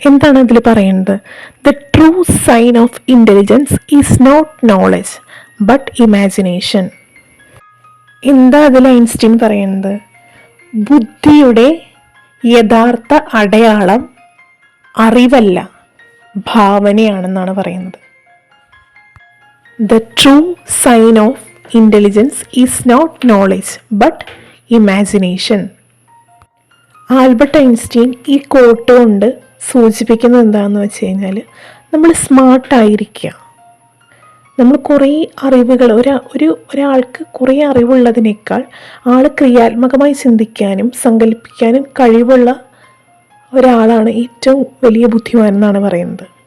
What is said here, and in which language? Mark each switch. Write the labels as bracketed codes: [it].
[ml] എന്താണ് അതിൽ പറയുന്നത്? [en] The true sign of intelligence is not knowledge but imagination. [ml] എന്താ അതിൽ ഐൻസ്റ്റീൻ പറയുന്നത്? ബുദ്ധിയുടെ യഥാർത്ഥ അടയാളം അറിവല്ല, ഭാവനയാണെന്നാണ് പറയുന്നത്. [en] The true sign of intelligence is not knowledge but imagination. [ml] Albert Einstein ഈ കോട്ട് കൊണ്ട് സൂചിപ്പിക്കുന്നത് എന്താണെന്ന് വെച്ച് കഴിഞ്ഞാൽ, നമ്മൾ സ്മാർട്ടായിരിക്കുക. നമ്മൾ കുറേ അറിവുകൾ, ഒരാൾക്ക് കുറേ അറിവുള്ളതിനേക്കാൾ ആൾ ക്രിയാത്മകമായി ചിന്തിക്കാനും സങ്കല്പിക്കാനും കഴിവുള്ള ഒരാളാണ് ഏറ്റവും വലിയ ബുദ്ധിമാൻ എന്നാണ് പറയുന്നത്.